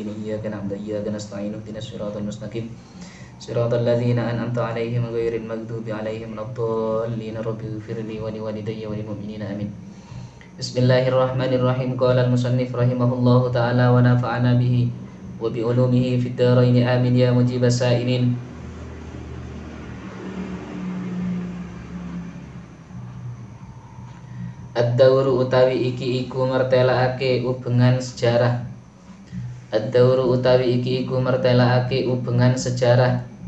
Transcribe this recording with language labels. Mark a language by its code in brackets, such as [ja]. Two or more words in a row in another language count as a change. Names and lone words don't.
[ar] إياك نعبد وإياك نستعين. اهدنا الصراط المستقيم. صراط الذين أنعمت عليهم غير المغضوب عليهم ولا الضالين. رب اغفر لي ولوالدي وللمؤمنين آمين. بسم الله الرحمن الرحيم. قال المصنف رحمه الله تعالى ونفعنا به وبعلومه في الدارين آمين يا مجيب السائلين. [jv] Ad-dawru utawi iki iku mertelaake ubengan sejarah. Ad-dawru utawi iki iku mertelaake ubengan sejarah.